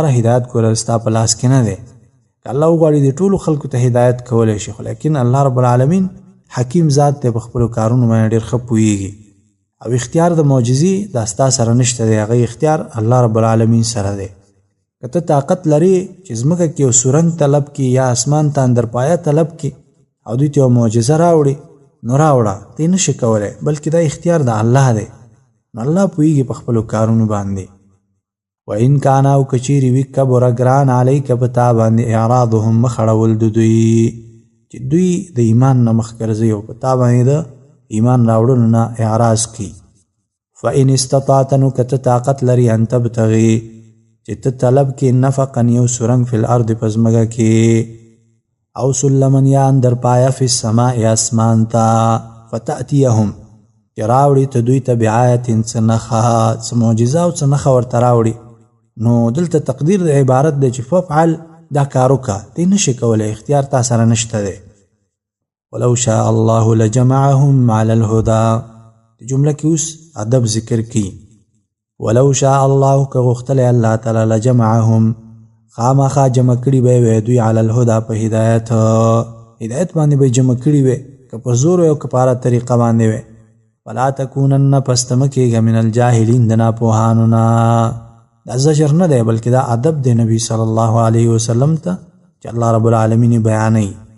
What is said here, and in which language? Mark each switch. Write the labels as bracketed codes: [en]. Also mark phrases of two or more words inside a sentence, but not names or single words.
[ps] هدایت کول ستا په لاس کې نه دی الله غواړي د ټولو خلکو ته هدایت کولی شي خو لیکن [ar] الله رب العالمین [ps] حکیم ذات دی په خپلو کارونو باندې ډېر ښه پوهیږي او اختیار د معجزې دا ستا سره نشته دی هغه اختیار [ar] الله رب العالمین [ps] سره دی که ته طاقت لري چې ځمکه کې یو سورنګ طلب کړي یا اسمان ته اندرپایه طلب کړي او دوی ته یو معجزه راوړي نو راوړه ته یې نشي کولی بلکې دا اختیار د الله دی نو الله پوهیږي په خپلو کارونو باندې [ar] وإن كان [ps] او کچیرې وي کبر ګران علیک په تا باندې اعراضهم مخ اړول د دوی چې دوی د ایمان نه مخ ګرځي او په تا باندې د ایمان راوړلو نه اعراض کوي [ar] فإن استطعت [ps] نو که ته طاقت لري [ar] ان تبتغي [ps] چې ته طلب کې نفقا یو سرنګ [ar] فی الارض [ps] په ځمکه کې او سلمن یا اندر پایه [ar] فی السماء [ps] اسمان ته فتأتیهم چې راوړي ته دوی ته بآیت څه نښه څه معجزه او څه نښه ورته راوړي نو دلته تقدیر د عبارت دی چې ففعل دا کار وکړه ته نشي کولی اختیار تا سره نشته دی [ar] ولو شاء الله لجمعهم على الهدى [ps] جمله کې اوس ادب ذکر کی [ar] ولو شاء الله [ps] که غوښتلی الله تعالی لجمعهم خامخا جمع کړي به وي دوی [ar] على الهدى [ps] په هدایت باندې به جمع کړي وي که په زور او که په هره طریقه باندې وي [ar] ولا تکونن [ps] پس ته مه کېږه [ar] من الجاهلین [ps] د ناپوهانو نه دا زجر نه دی بلکې دا ادب دی نبی [ar] صلی الله علیه وسلم [ps] ته چې [ar] الله رب العالمین [ps] بیانوي